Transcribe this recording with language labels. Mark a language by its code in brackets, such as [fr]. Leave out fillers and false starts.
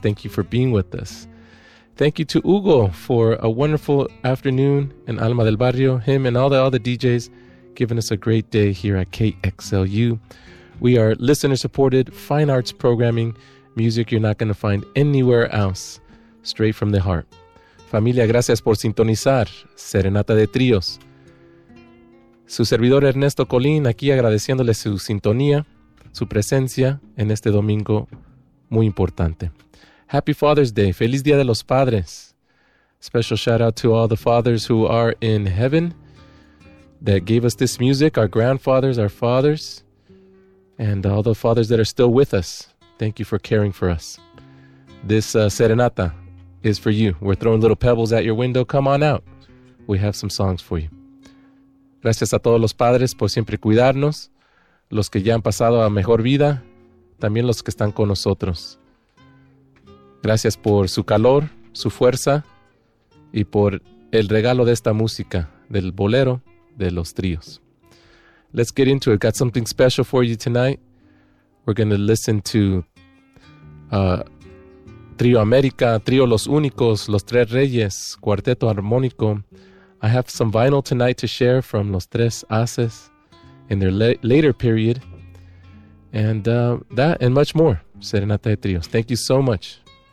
[en] Thank you for being with us. Thank you to Hugo for a wonderful afternoon, and Alma del Barrio, him and all the other DJs, giving us a great day here at KXLU. We are listener-supported, fine arts programming, music you're not going to find anywhere else, straight from the heart. [es] Familia, gracias por sintonizar Serenata de Tríos. Su servidor Ernesto Colín, aquí agradeciéndole su sintonía, su presencia en este domingo muy importante. [en] Happy Father's Day. [es] Feliz Día de los Padres. [en] Special shout out to all the fathers who are in heaven that gave us this music, our grandfathers, our fathers, and all the fathers that are still with us. Thank you for caring for us. This serenata is for you. We're throwing little pebbles at your window. Come on out. We have some songs for you. [es] Gracias a todos los padres por siempre cuidarnos. Los que ya han pasado a mejor vida, también los que están con nosotros. Gracias por su calor, su fuerza y por el regalo de esta música, del bolero, de los tríos. [en] Let's get into it. Got something special for you tonight. We're going to listen to Trio America, Trio Los Únicos, Los Tres Reyes, Cuarteto Armónico. I have some vinyl tonight to share from Los Tres Haces in their later period, and that and much more. Serenata de Trios. Thank you so much